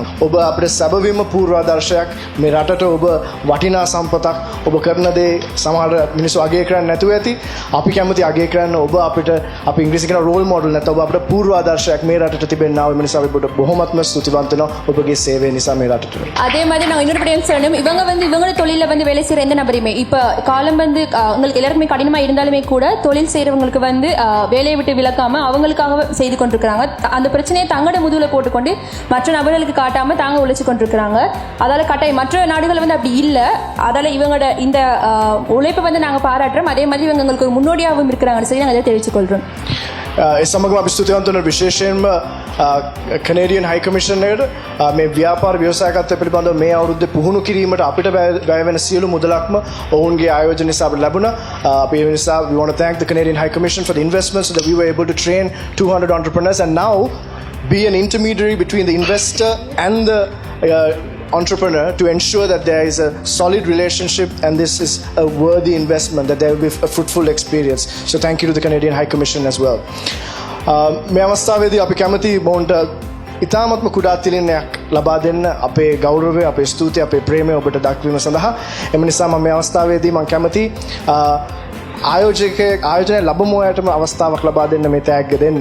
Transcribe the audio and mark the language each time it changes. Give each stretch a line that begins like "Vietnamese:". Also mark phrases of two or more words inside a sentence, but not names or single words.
Sinhala: ඔබ අපේ සැබවින්ම පූර්වාදර්ශයක් මේ රටට ඔබ වටිනා සම්පතක් ඔබ කරන දේ සමහර මිනිස්සු අගය කරන්නේ නැතුව ඇති. අපි කැමති අගය කරන්න ඔබ අපිට අපි ඉංග්‍රීසි කියන
English: role model
Sinhala: නැත්නම් ඔබ අපිට පූර්වාදර්ශයක් මේ රටට තිබෙන්නා වූ නිසා අපි බොහොමත්ම ස්තුතිවන්ත වෙනවා ඔබගේ සේවය නිසා මේ රටට.
Tamil: அதே மாதிரி நான் இன்னொரு படியும் சொல்லணும் இவங்க வந்து இவங்களோட தொழில வந்து வேலை செய்யற எந்த நபருமே இப்போ காலம் வந்து உங்களுக்கு எல்லாருக்குமே கடினமா இருந்தாலுமே கூட தொழில் செய்யறவங்களுக்கு வந்து வேலையை விட்டு விலக்காம அவங்களுக்காக செய்து கொண்டிருக்காங்க அந்த பிரச்சனையை தங்களோட முதுகுல போட்டுக்கொண்டு மற்ற நபர்களுக்கு காட்டாம தாங்க உழைச்சு கொண்டிருக்காங்க அதால கட்டாயம் மற்ற நாடுகள் வந்து அப்படி இல்லை அதால இவங்களோட இந்த உழைப்பை வந்து நாங்கள் பாராட்டுறோம் அதே மாதிரி இவங்க எங்களுக்கு ஒரு முன்னோடியாகவும் இருக்கிறாங்கன்னு சொல்லி நாங்கள் அதை தெரிவித்துக் கொள்கிறோம்
Sinhala: ඒ සමගම අපි ස්තුතිවන්ත වන විශේෂයෙන්ම
English: Canadian High Commissioner
Sinhala: මේ ව්‍යාපාර ව්‍යවසායකත්වය පිළිබඳව මේ අවුරුද්දේ පුහුණු කිරීමට අපිට වැය වෙන සියලු මුදලක්ම ඔවුන්ගේ ආයෝජන නිසා අපිට ලැබුණා. අපි ඒ නිසා
English: we want to thank the Canadian High Commission for the investments so that we were able to train 200 entrepreneurs and now be an intermediary between the investor and the entrepreneur to ensure that there is a solid relationship and this is a worthy investment, that there will be a fruitful experience. So thank you to the Canadian High Commission as well.
Sinhala: මේ අවස්ථාවේදී අපි කැමති මොවුන්ට ඉතාමත්ම කුඩා තිලිනයක් ලබා දෙන්න අපේ ගෞරවය, අපේ ස්තුතිය, අපේ ප්‍රේමය ඔබට දක්වීම සඳහා. එම නිසා මම මේ අවස්ථාවේදී මම කැමති ආයෝජනය ලැබමු අයටම අවස්ථාවක් ලබා දෙන්න මේ තෑග්ග දෙන්න.